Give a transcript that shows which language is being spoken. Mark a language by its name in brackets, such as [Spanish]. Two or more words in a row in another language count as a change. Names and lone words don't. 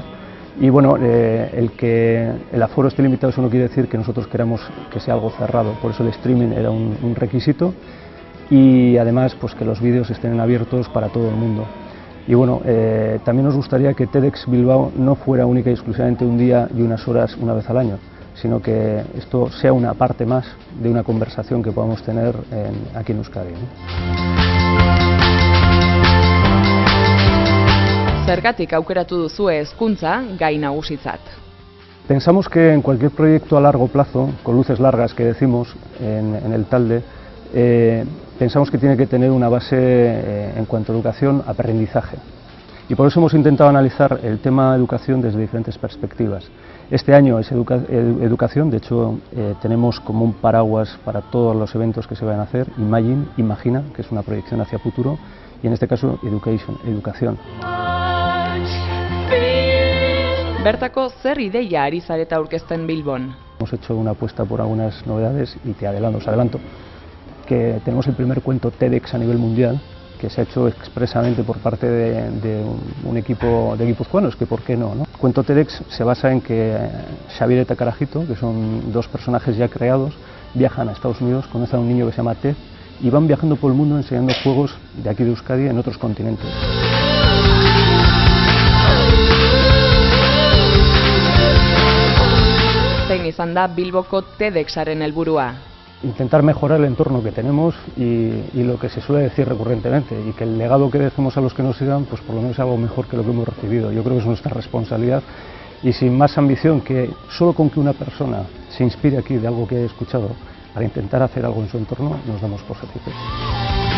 [Spanish] Y bueno, el aforo esté limitado, eso no quiere decir que nosotros queramos que sea algo cerrado, por eso el streaming era un requisito y además pues que los vídeos estén abiertos para todo el mundo. Y bueno, también nos gustaría que TEDx Bilbao no fuera única y exclusivamente un día y unas horas una vez al año, sino que esto sea una parte más de una conversación que podamos tener aquí en Euskadi, ¿no? [Basque] Zergatik aukeratu duzue hezkuntza gai nagusitzat? [Spanish] Pensamos que en cualquier proyecto a largo plazo, con luces largas que decimos en el Talde, pensamos que tiene que tener una base en cuanto a educación, aprendizaje. Y por eso hemos intentado analizar el tema educación desde diferentes perspectivas. Este año es educación, de hecho tenemos como un paraguas para todos los eventos que se van a hacer, Imagina, que es una proyección hacia futuro, y en este caso educación. [Basque] Bertako zer ideia ari zareta aurkezten Bilbon? [Spanish] Hemos hecho una apuesta por algunas novedades y os adelanto que tenemos el primer cuento TEDx a nivel mundial, que se ha hecho expresamente por parte de un equipo de guipuzcoanos, que por qué no, ¿no? El cuento TEDx se basa en que Xavier eta Carajito, que son 2 personajes ya creados, viajan a Estados Unidos, conocen a un niño que se llama Ted y van viajando por el mundo enseñando juegos de aquí de Euskadi en otros continentes. [Basque] Zein izan da Bilboko TEDxaren helburua? [Spanish] Intentar mejorar el entorno que tenemos y lo que se suele decir recurrentemente, y que el legado que dejemos a los que nos sigan, pues por lo menos es algo mejor que lo que hemos recibido. Yo creo que es nuestra responsabilidad y sin más ambición que solo con que una persona se inspire aquí de algo que haya escuchado para intentar hacer algo en su entorno, nos damos por satisfechos.